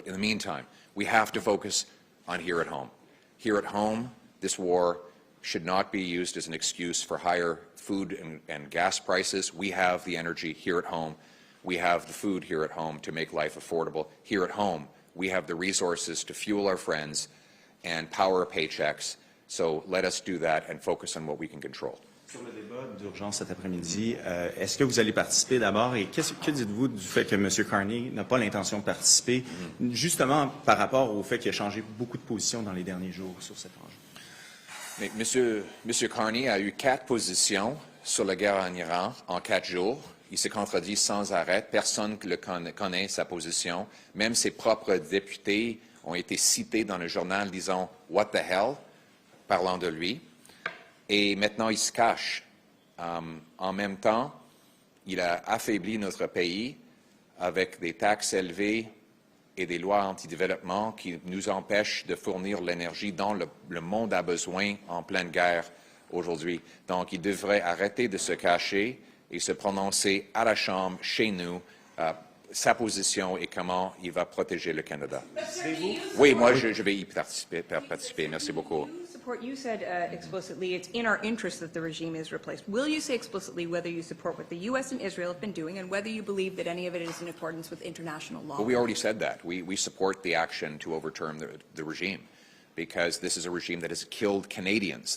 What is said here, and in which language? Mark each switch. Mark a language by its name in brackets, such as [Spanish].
[English] But in the meantime, we have to focus on here at home. Here at home, this war should not be used as an excuse for higher food and gas prices. We have the energy here at home. We have the food here at home to make life affordable. Here at home, we have the resources to fuel our friends and power paychecks. So let us do that and focus on what we can control. [French] Sur le débat d'urgence cet après-midi, est-ce que vous allez participer d'abord et que dites-vous du fait que M. Carney n'a pas l'intention de participer, justement par rapport au fait qu'il a changé beaucoup de positions dans les derniers jours sur cet enjeu? Mais M. Carney a eu 4 positions sur la guerre en Iran en 4 jours. Il se contredit sans arrêt. Personne ne connaît sa position. Même ses propres députés ont été cités dans le journal disant « [English] What the hell [French] ?» parlant de lui. Et maintenant, il se cache. En même temps, il a affaibli notre pays avec des taxes élevées et des lois anti-développement qui nous empêchent de fournir l'énergie dont le monde a besoin en pleine guerre aujourd'hui. Donc, il devrait arrêter de se cacher et se prononcer à la Chambre, chez nous, sa position et comment il va protéger le Canada. Oui, moi, je vais y participer. Merci beaucoup. [English] You said explicitly it's in our interest that the regime is replaced. Will you say explicitly whether you support what the U.S. and Israel have been doing and whether you believe that any of it is in accordance with international law? Well, we already said that. We support the action to overturn the regime because this is a regime that has killed Canadians.